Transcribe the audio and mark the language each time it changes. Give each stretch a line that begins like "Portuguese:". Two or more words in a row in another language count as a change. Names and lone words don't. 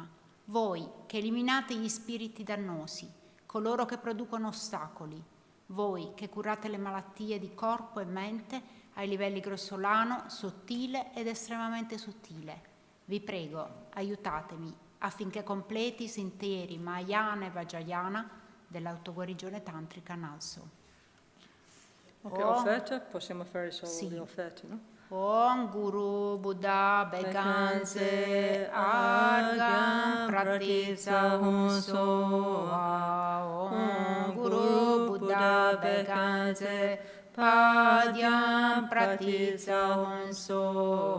Italian: Voi che eliminate gli spiriti dannosi, coloro che producono ostacoli, voi che curate le malattie di corpo e mente ai livelli grossolano, sottile ed estremamente sottile. Vi prego, aiutatemi affinché completi i sentieri Mahayana e Vajrayana dell'autoguarigione tantrica NgalSo. Ok, offerta, possiamo fare solo le offerte, no?
Sanskrit: Om Guru Buddha Bekanse Argam Pratitsa Hunso Om Guru Buddha Bekanse Padyam Pratitsa Hunso